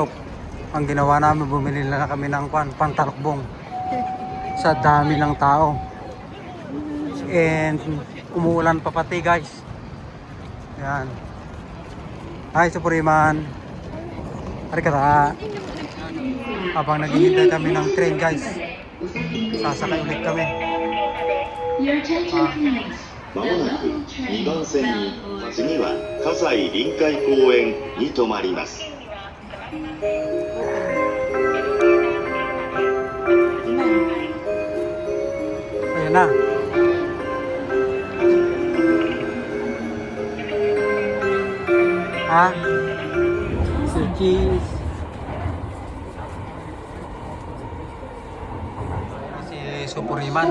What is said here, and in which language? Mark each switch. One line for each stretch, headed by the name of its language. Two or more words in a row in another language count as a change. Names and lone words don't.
Filipino: Ang ginawa namin, bumili na kami ng pantalokbong sa dami ng tao. And umuulan pa pati guys. Ayan. Hi Superiman. Harikata. Habang naghihintay kami ng train guys, sasakay ulit kami.
Japanese: まもなく2番線に次は葛西臨海公園に停まります。
Filipino: Ayan na. Ha? Si Cheese. Si Superiman.